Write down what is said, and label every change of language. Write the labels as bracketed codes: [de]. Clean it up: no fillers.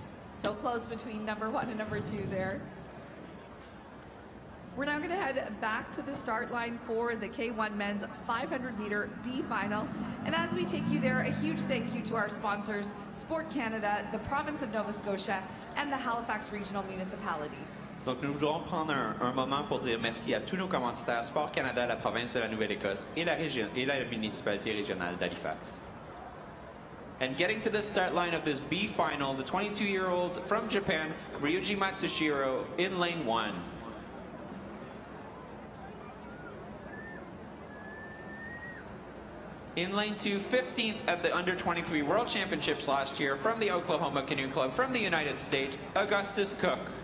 [en] So close between number 1 and number 2 there. We're now going to head back to the start line for the K1 men's 500-meter B final. And as we take you there, a huge thank you to our sponsors, Sport Canada, the province of Nova Scotia, and the Halifax Regional Municipality. [fr] Donc nous voudrons prendre un moment pour dire merci à tous nos commanditaires, Sport Canada, la province de la Nouvelle-Écosse et la municipalité régionale d'Halifax. [en] And getting to the start line of this B final, the 22-year-old from Japan, Ryuji Matsushiro, in lane 1. In lane 2, 15th at the Under-23 World Championships last year from the Oklahoma Canoe Club from the United States, Augustus Cook.